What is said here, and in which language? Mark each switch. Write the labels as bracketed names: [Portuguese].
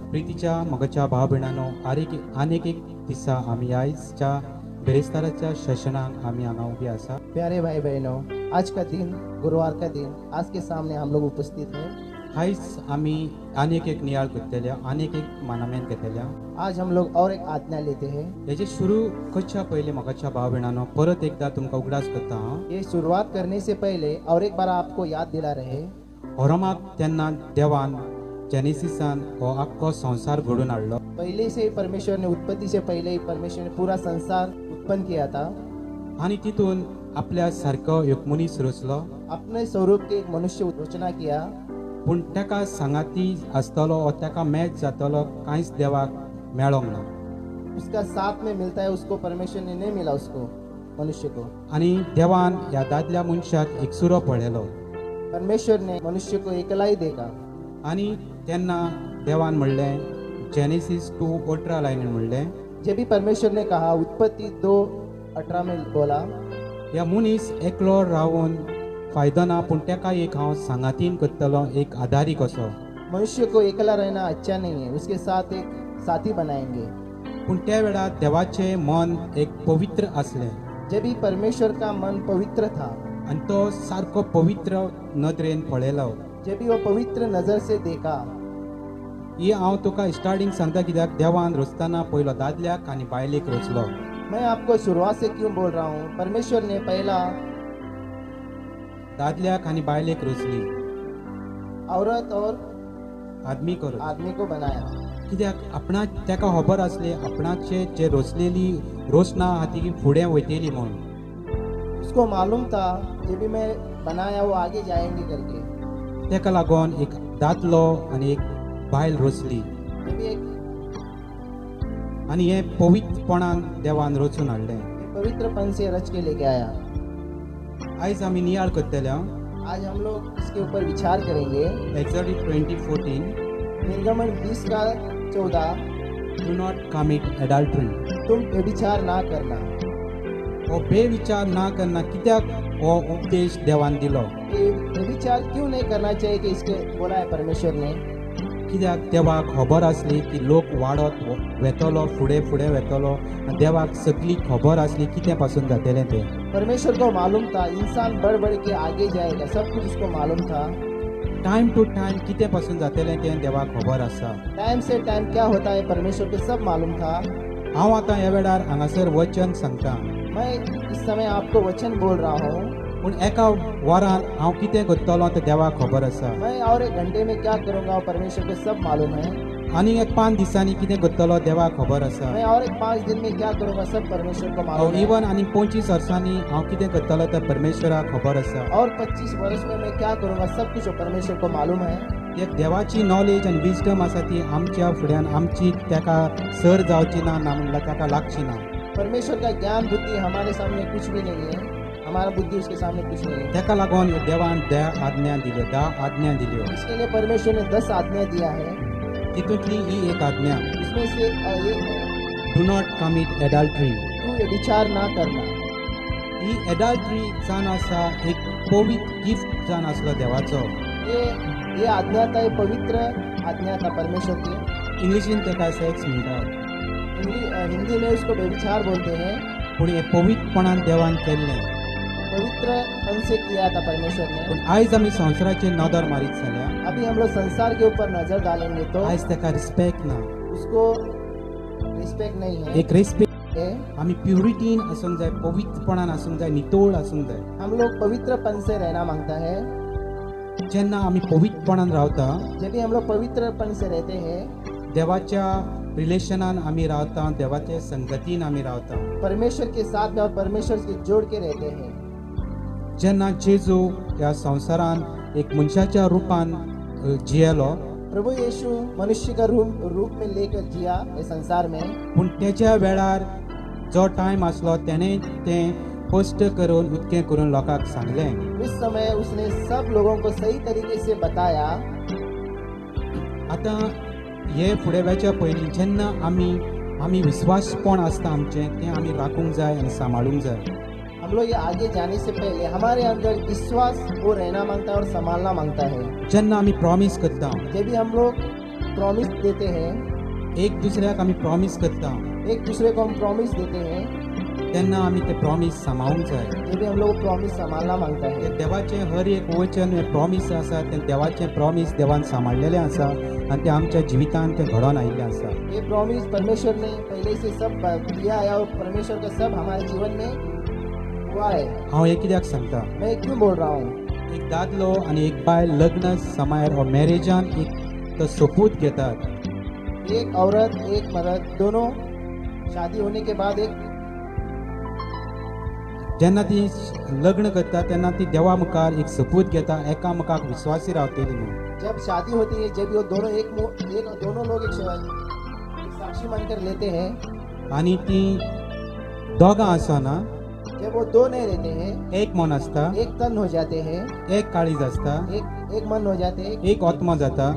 [Konkani] प्रीतीच्या मोगाच्या भाव भयणांनो, आनीक एक दिसा आमी आयजच्या बेरेस्ताराच्या सेशनाक आमी हांगा उबी आसा. [Hindi] प्यारे भाई बहनों, आज का दिन गुरुवार का दिन आज के सामने हम लोग उपस्थित हैं. [Konkani] आयज आमी आनीक एक नियाळ करतल्या, आनीक एक मानामेन घेतल्या. [Hindi] आज हम लोग और एक आज्ञा लेते हैं. [Konkani] हेजे सुरू करच्या पयलीं मोगाच्या भाव भयणांनो, परत एकदा तुमकां उगडास करता हांव. [Hindi] ये शुरुआत करने से पहले और एक बार आपको याद दिला रहे [Konkani] होरमाक तेन्ना देवान जेनेसिसान हो आख्खो संसार घडून हाडलो. [Hindi] पहले से ही परमेश्वर ने उत्पत्ति से पहले ही परमेश्वर ने पूरा संसार उत्पन्न किया था. [Konkani] आनी तितून आपल्या सारको एक मनीस रचलो. [Hindi] अपने स्वरूप के एक मनुष्य रचना किया. [Konkani] पूण ताका सांगाती आसतलो वा ताका मॅच जातलो कांयच देवाक मेळोंक ना. [Hindi] उसका साथ में मिलता है उसको परमेश्वर ने नहीं मिला उसको मनुष्य को. [Konkani] आनी देवान ह्या दादल्या मनशाक एकसुरो पळयलो. [Hindi] परमेश्वर ने मनुष्य को अकेला ही देखा. [Konkani] आनी तेन्ना देवान म्हणलें, जेनेसिस 2:18 लायनीन म्हणलें, [Hindi] जब भी परमेश्वर ने कहा उत्पत्ति 2:18 में बोला, [Konkani] ह्या मनीस एकलो रावून फायदो ना, पूण ताका एक हांव सांगातीन करतलो, एक आदारी कसो. [Hindi] मनुष्य को अकेला रहना अच्छा नहीं है, उसके साथ एक साथी बनाएंगे. [Konkani] पूण त्या वेळार देवाचें मन एक पवित्र आसलें [Hindi] जब भी परमेश्वर का मन पवित्र था, [Konkani] आनी तो सारको पवित्र नदरेन पळयलो. [Hindi] जब भी वो पवित्र नजर से देखा. [Konkani] ही हांव तुका स्टार्टिंग सांगता, कित्याक देवान रचतना पयलो दादल्याक आनी बायलेक रचलो. [Hindi] मैं आपको शुरुआत से क्यों बोल रहा हूँ. परमेश्वर ने पहला [Konkani] दादल्याक आनी बायलेक रचली, [Hindi] औरत और [Konkani] आदमी करून. [Hindi] आदमी को बनाया. [Konkani] कित्याक आपणा ताका खबर आसली आपणाचे जे रचलेली रचना आहा ती फुडें वयतली म्हणून. [Hindi] उसको मालूम था जब भी मैं बनाया वो आगे जाएंगे करके. [Konkani] ताका लागून एक दादलो आनी एक बायल रचली. [Hindi] जब भी एक [Konkani] आनी हे पवित्रपणान देवान रचून हाडलें. [Hindi] पवित्रपन से रच के लेके आया. [Konkani] आयज आमी नियाळ करतल्या [Hindi] आज हम लोग इसके ऊपर विचार करेंगे. [English] Exodus 20:14, [Hindi] निर्गमन 20 का 14. [English] Do not commit adultery. [Hindi] तुम व्यभिचार ना करना. [Konkani] हो बेविचार ना करना, कित्याक हो उपदेश देवान दिलो. [Hindi] ये व्यभिचार क्यों नहीं करना चाहिए कि इसके बोला है परमेश्वर ने. [Konkani] कित्याक देवाक खबर आसली की लोक वाडत वेतलो, फुडें फुडें वेतलो. आनी देवाक सगळी खबर आसली कितें पासून जातलें तें. [Hindi] परमेश्वर को मालूम था इंसान बढ़ बढ़ के आगे जाएगा, सब कुछ उसको मालूम था. [English] time to time [Konkani] कितें पासून जातलें तें देवाक खबर आसा. [Hindi] टाइम से टाइम क्या होता है परमेश्वर को सब मालूम था. [Konkani] हांव आतां ह्या वेळार हांगासर वचन सांगता. [Hindi] मैं इस समय आपको वचन बोल रहा हूँ. [Konkani] पूण एका वरान हांव कितें करतलो तें देवाक खबर आसा. [Hindi] मैं और एक घंटे में क्या करूँगा परमेश्वर को सब मालूम है. [Konkani] आनी एक 5 दिसांनी कितें करतलो देवाक खबर आसा. [Hindi] मैं और एक 5 दिन में क्या करूँगा सब परमेश्वर को मालूम है. [Konkani] इवन आनी 25 वर्सांनी हांव कितें करतलो तें परमेश्वराक खबर आसा. [Hindi] और 25 वर्ष में मैं क्या करूँगा सब कुछ परमेश्वर को मालूम है. [Konkani] एक देवाची नॉलेज आनी विजडम आसा ती आमच्या फुड्यान आमची ताका सर जावची ना म्हणल्यार ताका लागची ना. [Hindi] परमेश्वर का ज्ञान बुद्धि हमारे सामने कुछ भी नहीं है. हमारा बुद्धि उसके सामने कुछ नहीं है. [Konkani] ताका लागून देवान 10 आज्ञा दिल्यो. [Hindi] इसके लिए परमेश्वर ने 10 आज्ञा दिया है. [Konkani] तितूंतली ही एक आज्ञा, [Hindi] इसमें से एक है [English] Do not commit adultery. [Hindi] तू व्यभिचार ना करना. [Konkani] ही एडल्टरी जावन आसा एक पवित्र गिफ्ट जावन आसलो देवाचो. [Hindi] ये आज्ञा था, ये पवित्र आज्ञा था परमेश्वर की. [Konkani] इंग्लिशीन ताका सेक्स म्हणटात, [Hindi] हिंदी में उसको व्यभिचार बोलते हैं. [Konkani] पूण हे पवित्रपणान देवान केल्लें. [Hindi] पवित्रपन से किया था परमेश्वर ने. [Konkani] पूण आयज आमी संवसाराचेर नदर मारीत जाल्या [Hindi] अभी हम लोग संसार के ऊपर नजर डालेंगे तो [Konkani] आयज ताका रिस्पेक्ट ना. [Hindi] उसको रिस्पेक्ट नहीं है. [Konkani] एक रिस्पेक्ट आमी प्युरिटीन आसूंक जाय, पवित्रपणान आसूंक जाय, नितोळ आसूंक जाय. [Hindi] हम लोग पवित्रपन से रहना मांगता है. [Konkani] जेन्ना आमी पवित्रपणान रावता, [Hindi] जब भी हम लोग पवित्रपन से रहते हैं, [Konkani] देवाच्या रिलेशनान आमी रावता, देवाच्या संगतीन आमी रावता. [Hindi] परमेश्वर के साथ में और परमेश्वर से जोड़ के रहते हैं. [Konkani] जेन्ना जेजू ह्या संवसारान एक मनशाच्या रुपान जियेलो, [Hindi] प्रभु यीशु मनुष्य का रूप में लेकर जिया इस संसार में, [Konkani] पूण तेच्या वेळार जो टायम आसलो तेणें तें स्पश्ट करून उक्तें करून लोकांक सांगलें. [Hindi] उस समय उसने सब लोगों को सही तरीके से बताया. [Konkani] आतां हे फुडें वचच्या पयलीं जेन्ना आमी विश्वासपण आसता आमचें तें आमी राखूंक जाय आनी सांबाळूंक जाय. [Hindi] हम लोग ये आगे जाने से पहले हमारे अंदर विश्वास वो रहना मांगता है और संभालना मांगता है. [Konkani] जेन्ना आमी प्रॉमिस करता, [Hindi] जब भी हम लोग प्रॉमिस देते हैं, [Konkani] एक दुसऱ्याक आमी प्रॉमिस करता, [Hindi] एक दूसरे को हम प्रॉमिस देते हैं, [Konkani] तेन्ना आमी ते प्रॉमिस सांबाळूंक जाय. [Hindi] जब भी हम लोग प्रॉमिस संभालना मांगता है. [Konkani] तें देवाचें हर एक वचन हें प्रॉमिस आसा, तें देवाचें प्रॉमिस देवान सांबाळलेलें आसा आनी तें आमच्या जिवितांत तें घडोवन आयिल्लें आसा. [Hindi] ये प्रॉमिस परमेश्वर ने पहले से सब दिया है और परमेश्वर का सब हमारे जीवन में हुआ है. [Konkani] हांव हे कित्याक सांगता, [Hindi] मैं क्यों बोल रहा हूँ? [Konkani] एक दादलो आनी एक बायल लग्न समार वा मॅरेजान एक तो सोपूत घेतात. [Hindi] एक औरत एक मर्द दोनों शादी होने के बाद एक [Konkani] जेन्ना ती लग्न करता तेन्ना ती देवा मुखार एक सपूत घेता, एकामेकाक विश्वासी रावतली म्हणून. [Hindi] जब शादी होती है, जब ये दोनों एक दोनों लोग एक साक्षी मानकर लेते हैं, [Konkani] आनी ती दोगां आसना, [Hindi] जब वो दो नहीं रहते हैं, [Konkani] एक मन आसता, [Hindi] एक तन हो जाते हैं, [Konkani] एक काळीज आसता, [Hindi] एक मन हो जाते हैं, [Konkani] एक आत्मा जाता,